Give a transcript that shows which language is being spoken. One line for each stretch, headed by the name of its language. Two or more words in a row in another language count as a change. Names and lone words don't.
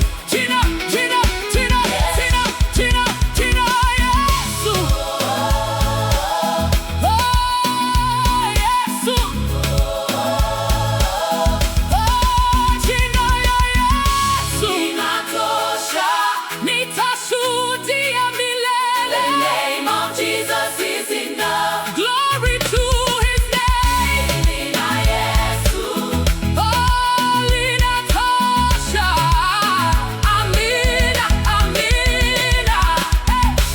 Swahili: Jina, jina, jina, jina, jina, jina la Yesu. Oh, Yesu. Oh, jina la Yesu. Linatosha. Nitashuhudia milele.
English: The name of Jesus is enough. Glory to his name.
Swahili: Jina Yesu. Oh, linatosha. Amina, amina. Hey.